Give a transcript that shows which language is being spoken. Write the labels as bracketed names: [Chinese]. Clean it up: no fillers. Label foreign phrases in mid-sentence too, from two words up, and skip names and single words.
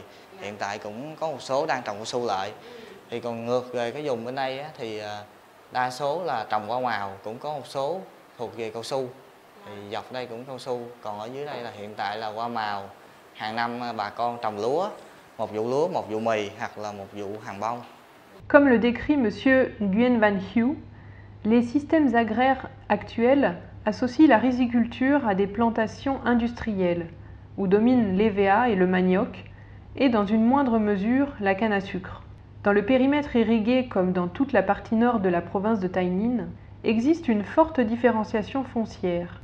[Vietnamese] Hiện tại cũng có một số đang trồng cao su lại. Thì còn ngược về cái vùng bên đây á, thì đa số là trồng hoa màu, cũng có một số thuộc về cao su. Thì dọc đây cũng cao su, còn ở dưới đây là hiện tại là hoa màu. Hàng năm bà con trồng lúa, một vụ mì hoặc là một vụ hàng bông. [French] Comme le décrit M. Nguyen Van Hieu, les systèmes agraires actuels associent la riziculture à des plantations industrielles, où dominent l'EVA et le manioc, et dans une moindre mesure la canne à sucre. Dans le périmètre irrigué comme dans toute la partie nord de la province de Tay Ninh, existe une forte différenciation foncière.